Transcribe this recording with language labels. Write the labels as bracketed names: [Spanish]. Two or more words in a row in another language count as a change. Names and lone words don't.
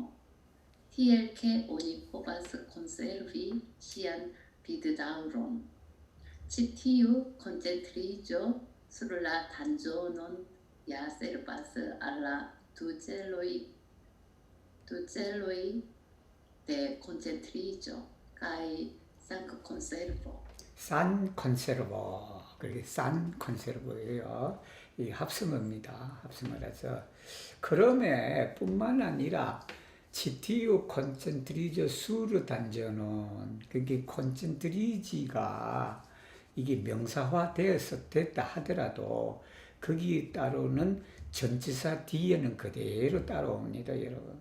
[Esperanto] Tiel ke oni povas konservi ŝian viddaŭron. Ĉi tiu koncentriĝo sur la tanĝonon ja servas al la du celoj de koncentriĝo kaj sankonservo. [Korean] 산 컨세르버, 그게 산 컨세르버예요. 이 합성어입니다. 합성어라서. 그럼에 뿐만 아니라 [Esperanto] ĉi tiu koncentriĝo sur [Korean] 단전은 그게 콘센트리지가 이게 명사화 됐다 하더라도 거기에 따르는 전치사 뒤에는 그대로 따라옵니다, 여러분.